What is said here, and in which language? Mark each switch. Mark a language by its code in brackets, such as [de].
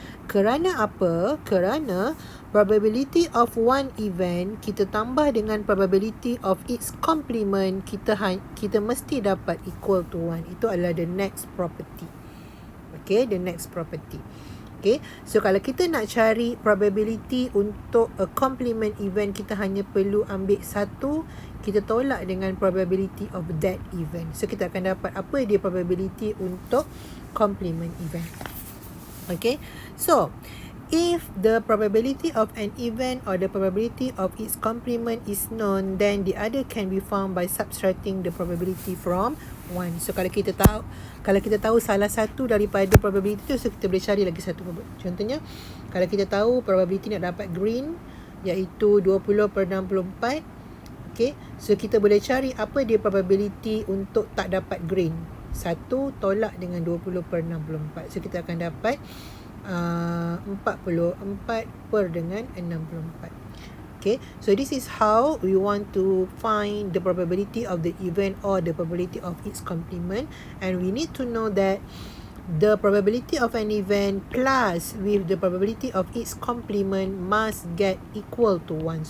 [ms] Kerana apa? Kerana [en] probability of one event [ms] kita tambah dengan [en] probability of its complement, [ms] kita mesti dapat [en] equal to 1. [ms] Itu adalah [en] the next property. Okay, the next property. [ms] Okay, so kalau kita nak cari probability untuk a complement event, kita hanya perlu ambil satu, kita tolak dengan [en] probability of that event. [ms] So kita akan dapat apa dia probability untuk complement event. [en] Okay, so if the probability of an event or the probability of its complement is known, then the other can be found by subtracting the probability from 1. [ms] So kalau kita tahu salah satu daripada probability tu, so kita boleh cari lagi satu. Contohnya, kalau kita tahu probability nak dapat green iaitu 20/64, okay, so kita boleh cari apa dia probability untuk tak dapat green. 1 tolak dengan 20/64. So kita akan dapat 44 per dengan 64. [en] Okay, so this is how we want to find the probability of the event or the probability of its complement, and we need to know that the probability of an event plus with the probability of its complement must get equal to 1.